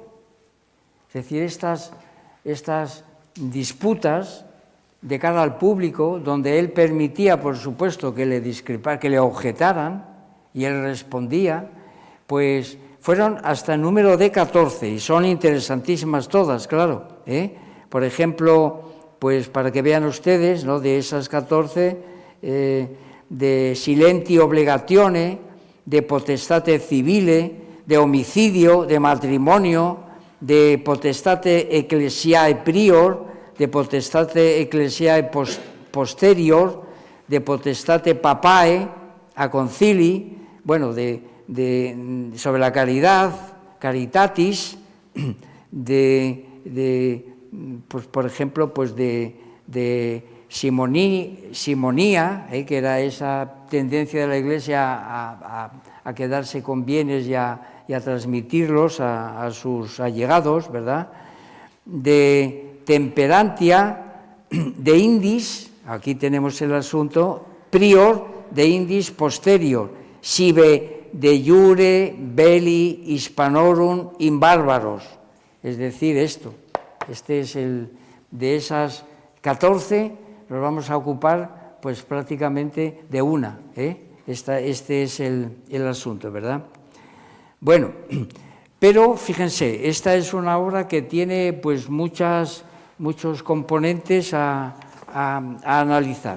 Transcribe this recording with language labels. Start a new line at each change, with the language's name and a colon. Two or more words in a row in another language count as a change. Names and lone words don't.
Spanish: Es decir, estas disputas de cara al público, donde él permitía, por supuesto, que le objetaran, y él respondía, pues fueron hasta el número de 14, y son interesantísimas todas, claro. Por ejemplo, pues para que vean ustedes, ¿no?, de esas 14,
Latin: de silenti obligatione, de potestate civile, de homicidio, de matrimonio, de potestate ecclesiae prior, de potestate ecclesiae posterior, de potestate papae a concili,
Spanish: bueno, sobre la caridad, caritatis, pues, por ejemplo, pues de simonía, que era esa tendencia de la Iglesia a quedarse con bienes y a transmitirlos a sus allegados, ¿verdad?
Latin: De temperantia, de indis,
Spanish: aquí tenemos el asunto,
Latin: prior, de indis posterior, sive de jure belli hispanorum in bárbaros.
Spanish: Es decir, este es de esas 14, nos vamos a ocupar pues prácticamente de una. Este es el asunto, ¿verdad? Bueno, pero fíjense, esta es una obra que tiene pues muchos componentes a analizar.